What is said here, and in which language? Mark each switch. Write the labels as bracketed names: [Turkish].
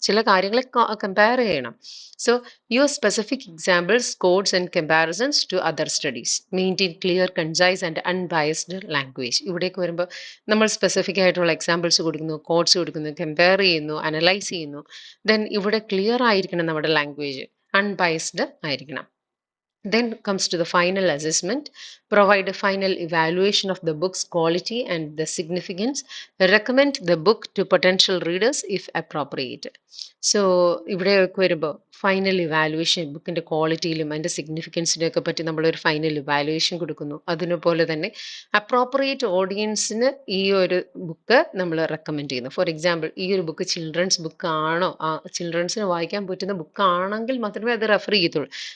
[Malayalam] ചില കാര്യങ്ങളെ കമ്പയർ ചെയ്യണം. [English] So your specific examples, codes and comparisons to other studies. Maintain clear, concise and unbiased language. [Malayalam] ഇവിടേക്ക് വരുമ്പോൾ നമ്മൾ സ്പെസിഫിക് ആയിട്ടുള്ള എക്സാമ്പിൾസ് കൊടുക്കുന്നു, കോഡ്സ് കൊടുക്കുന്നു, കമ്പയർ ചെയ്യുന്നു, അനലൈസ് ചെയ്യുന്നു. ദെൻ ഇവിടെ ക്ലിയർ ആയിരിക്കണം നമ്മുടെ ലാംഗ്വേജ്, അൺബയസ്ഡ് ആയിരിക്കണം. [English] Then comes to the final assessment. Provide a final evaluation of the book's quality and the significance. Recommend the book to potential readers if appropriate. [Malayalam] So ഇവിടെയൊക്കെ വരുമ്പോൾ final evaluation, ബുക്കിൻ്റെ ക്വാളിറ്റിയിലും അതിൻ്റെ സിഗ്നിഫിക്കൻസിനെ ഒക്കെ പറ്റി നമ്മളൊരു ഫൈനൽ ഇവാലുവേഷൻ കൊടുക്കുന്നു. അതിനുപോലെ തന്നെ അപ്രോപ്രിയേറ്റ് ഓഡിയൻസിന് ഈ ഒരു ബുക്ക് നമ്മൾ റെക്കമെൻഡ് ചെയ്യുന്നു. ഫോർ എക്സാമ്പിൾ, ഈ ഒരു ബുക്ക് ചിൽഡ്രൻസ് ബുക്ക് ആണോ, ചിൽഡ്രൻസിന് വായിക്കാൻ പറ്റുന്ന ബുക്ക് ആണെങ്കിൽ മാത്രമേ അത് റെഫർ ചെയ്യത്തുള്ളൂ.